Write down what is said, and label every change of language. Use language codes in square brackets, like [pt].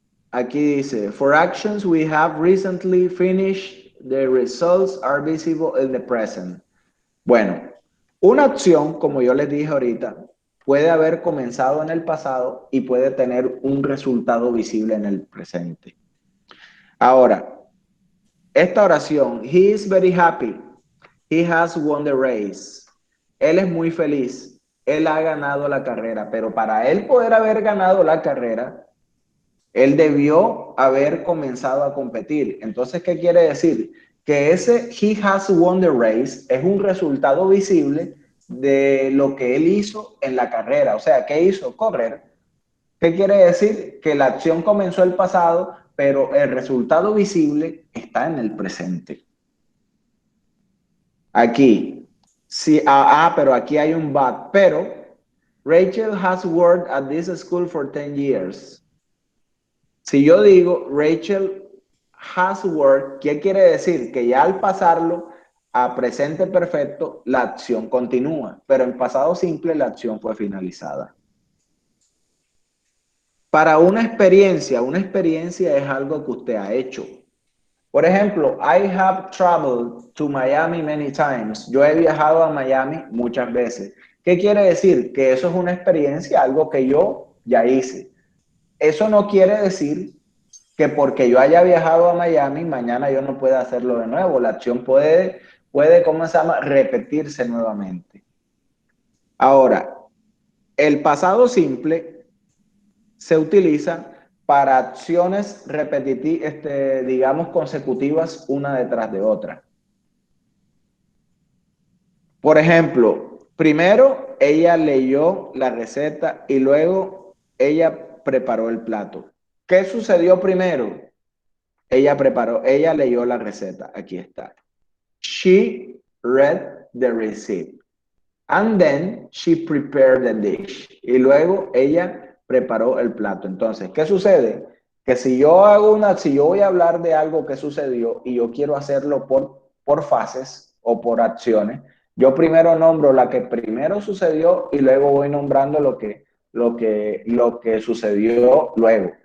[es] Aquí dice, [en] for actions we have recently finished, the results are visible in the present. [es] Bueno, una acción, como yo les dije ahorita, puede haber comenzado en el pasado y puede tener un resultado visible en el presente. Ahora, esta oración, [en] he is very happy, he has won the race. [es] Él es muy feliz, él ha ganado la carrera, pero para él poder haber ganado la carrera, él debió haber comenzado a competir. Entonces, ¿qué quiere decir? Que ese [en] he has won the race [es] es un resultado visible de lo que él hizo en la carrera. O sea, ¿qué hizo? Correr. ¿Qué quiere decir? Que la acción comenzó el pasado, pero el resultado visible está en el presente. Aquí, sí, pero aquí hay un [en] but, pero Rachel has worked at this school for 10 years. [es] Si yo digo Rachel [en] has worked, [es] ¿qué quiere decir? Que ya al pasarlo a presente perfecto, la acción continúa, pero en pasado simple la acción fue finalizada. Para una experiencia es algo que usted ha hecho. Por ejemplo, [en] I have traveled to Miami many times. [es] Yo he viajado a Miami muchas veces. ¿Qué quiere decir? Que eso es una experiencia, algo que yo ya hice. Eso no quiere decir que porque yo haya viajado a Miami, mañana yo no pueda hacerlo de nuevo. La acción puede, ¿cómo se llama? Repetirse nuevamente. Ahora, el pasado simple se utiliza para acciones repetitivas, digamos, consecutivas una detrás de otra. Por ejemplo, primero ella leyó la receta y luego ella preparó el plato. ¿Qué sucedió primero? ella leyó la receta. Aquí está. [en] She read the receipt. And then she prepared the dish. [es] Y luego ella preparó el plato. Entonces, ¿qué sucede? Que si yo voy a hablar de algo que sucedió y yo quiero hacerlo por fases o por acciones, yo primero nombro la que primero sucedió y luego voy nombrando lo que sucedió luego.